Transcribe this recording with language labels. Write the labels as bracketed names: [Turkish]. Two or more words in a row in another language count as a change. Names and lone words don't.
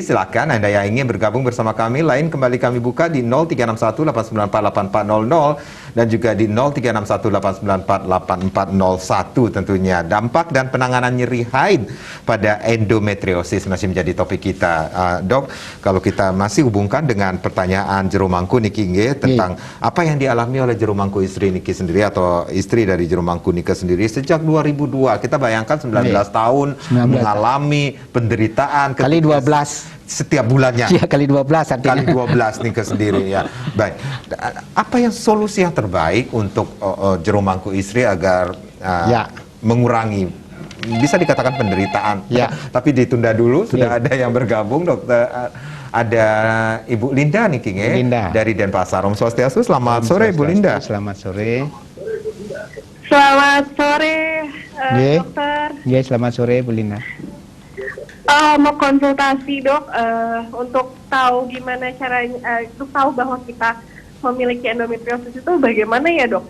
[Indonesian] Silakan Anda yang ingin bergabung bersama kami. Lain kembali kami buka di 0361-894-8400 dan juga di 0361-894-8401 tentunya. Dampak dan penanganan nyeri haid pada endometriosis masih menjadi topik kita. Dok, kalau kita masih hubungkan dengan pertanyaan jero mangku niki tentang apa yang dialami oleh jero mangku istri niki sendiri atau istri dari jero mangku niki sendiri sejak 2002. Kita bayangkan 19 tahun mengalami penderitaan kali 12 setiap bulannya. Iya, kali 12 artinya. Kali 12 nih ke sendiri ya. Baik. Apa yang solusi yang terbaik untuk jero mangku istri agar mengurangi, bisa dikatakan penderitaan, tapi ditunda dulu. Sudah ada yang bergabung, Dokter. Ada Ibu Linda nih dari Denpasar. [Sanskrit] Om Swastiastu. [Indonesian] Selamat sore, Ibu Linda. Selamat sore. Selamat sore, Dokter. Iya, selamat sore, Bu Lina. Mau konsultasi, Dok, untuk tahu gimana caranya, untuk tahu bahwa kita memiliki endometriosis itu bagaimana ya, Dok?